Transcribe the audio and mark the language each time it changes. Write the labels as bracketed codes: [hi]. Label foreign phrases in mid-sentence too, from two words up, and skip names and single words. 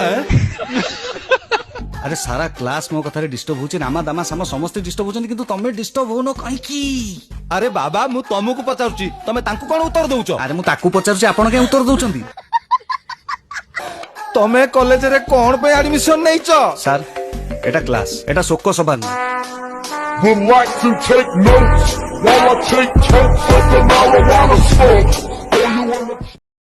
[or] ଆରେ ସାରା କ୍ଲାସ ମୋ କଥାରେ ଡିଷ୍ଟର୍ବ ହଉଛି, ରାମା ଦାମା ସାମ ସମସ୍ତେ ଡିଷ୍ଟର୍ବ ହଉଛନ୍ତି କିନ୍ତୁ ତମେ ଡିଷ୍ଟର୍ବ ହଉନ କାହିଁକି? ଆରେ ବାବା ମୁଁ ତମକୁ ପଚାରୁଛି, ତମେ ତାଙ୍କୁ କଣ ଉତ୍ତର ଦଉଛ? ଆରେ ମୁଁ ତାକୁ ପଚାରୁଛି ଆପଣ କାହିଁ ଉତ୍ତର ଦଉଛନ୍ତି? ତମେ କଲେଜରେ କଣ ପାଇଁ ଆଡମିସନ ନେଇଛ? ସାର୍ ଏଟା କ୍ଲାସ, ଏଟା ଶୋକ ସଭା ନୁହେଁ। [en] Would like to take notes while I take totes of the marijuana smoke.